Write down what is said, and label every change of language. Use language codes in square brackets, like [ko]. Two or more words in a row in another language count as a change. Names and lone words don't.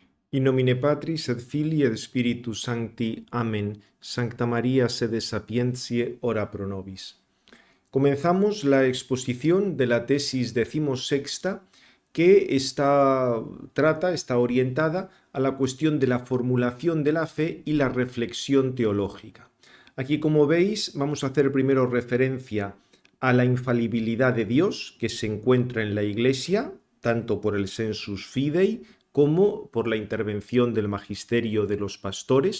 [la] In nomine Patris et Filii et Spiritus Sancti. Amén. Sancta María, sede sapientiae, ora pro nobis. [es] Comenzamos la exposición de la tesis decimosexta que está orientada a la cuestión de la formulación de la fe y la reflexión teológica. Aquí, como veis, vamos a hacer primero referencia a la infalibilidad de Dios que se encuentra en la Iglesia, tanto por el [la] sensus fidei [es] como por la intervención del magisterio de los pastores.